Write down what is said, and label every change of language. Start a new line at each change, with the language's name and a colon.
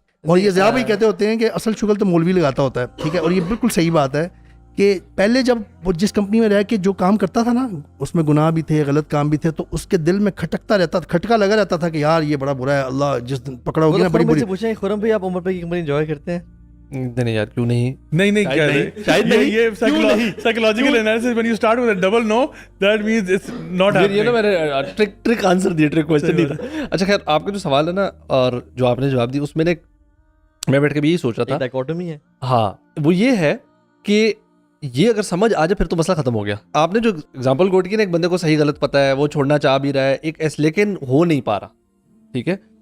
Urdu: اور یہ ضیاء بھائی کہتے ہوتے ہیں کہ اصل شغل تو مولوی لگاتا ہوتا ہے, ٹھیک ہے, اور یہ بالکل صحیح بات ہے کہ پہلے جب وہ جس کمپنی میں رہ کے جو کام کرتا تھا نا اس میں گناہ بھی تھے, غلط کام بھی تھے, تو اس کے دل میں کھٹکتا رہتا تھا, کھٹکا لگا رہتا تھا کہ یار یہ بڑا برا ہے, اللہ جس دن پکڑا ہوگی نا بڑی بری. پوچھیں خرم بھائی آپ عمر بھائی کی کمپنی انجوائے کرتے ہیں؟ نہیں یار کیوں نہیں, شاید نہیں.
English: یہ psychological analysis when you start with a double no that means it's not happening.
Urdu: یہ نا میں نے ٹرک آنسر دیا, ٹرک کوسچن نہیں تھا. اچھا خیر, آپ کا جو سوال ہے نا اور جو آپ نے جواب دی اس میں نے میں بیٹھ کے بھی یہی سوچ رہا تھا, ڈائکوٹمی ہے. ہاں وہ یہ ہے کہ یہ اگر سمجھ آ جائے پھر تو مسئلہ ختم ہو گیا. آپ نے جو اگزامپل کوٹ کی نا, ایک بندے کو صحیح غلط پتہ ہے, وہ چھوڑنا چاہ بھی رہا ہے ایک لیکن ہو نہیں پا رہا, ٹھیک ہے.